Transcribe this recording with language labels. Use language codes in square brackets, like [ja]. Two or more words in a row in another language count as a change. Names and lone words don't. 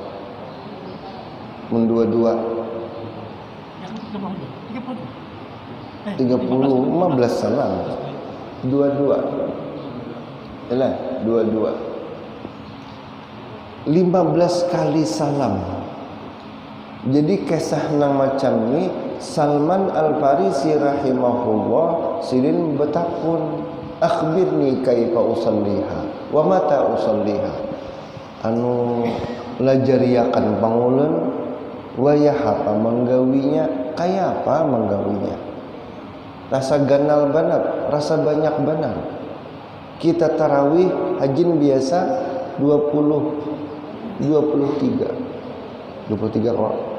[bjn] Mun dua-dua 30 15 salam. Dua-dua. Yalah, dua-dua. 15 kali salam. Jadi kisah nang macam ni Salman Al-Farisi rahimahullah silin betakun, [ar] أخبرني كيف أصليها ومتى أصليها. [bjn] Anu lajariakan pangulen wayah apa menggawinya, kaya apa menggawinya. Rasa ganal banget, rasa banyak banget. Kita tarawih hajin biasa 23 kok.